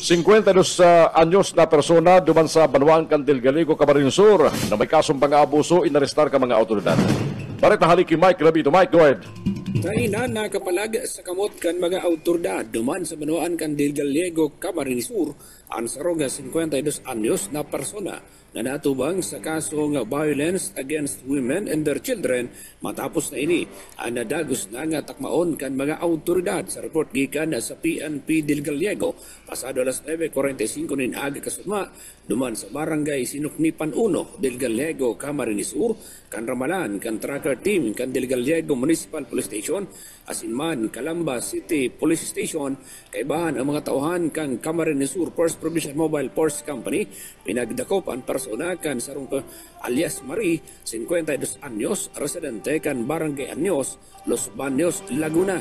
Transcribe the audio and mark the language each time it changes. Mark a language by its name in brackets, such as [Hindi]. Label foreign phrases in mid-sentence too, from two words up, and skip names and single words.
[Bikol] 52 anyos na persona duman sa Banwaan Candil Galigo, Camarines Sur na may kasong pang-aabuso, inarestar ka mga autoridad. Bareta haliki Mike Rabito. [English] Mike, go ahead. [Bikol] Kaina nakapalag sa kamot kan mga autoridad duman sa Banwaan Candil Galigo, Camarines Sur ang saroga 52 anyos na persona na natubang sa kaso ng [English] violence against women and their children [Bikol] matapos na ini ang nadagos na nga takmaon kan mga autoridad sa report gikan sa PNP del Gallego pasado alas 9:45 nin aga kasugma duman sa barangay Sinuknipan 1 del Gallego, Camarines Sur kan ramalan kan tracker team kan del Gallego Municipal Police Station asin man Calamba City Police Station kaibahan ang mga tauhan kang Camarines Sur First Provincial Mobile Force Company pinagdakop ang persona kan sarong alias Marie 52 anyos residente kan Barangay Anyos Los Baños, Laguna.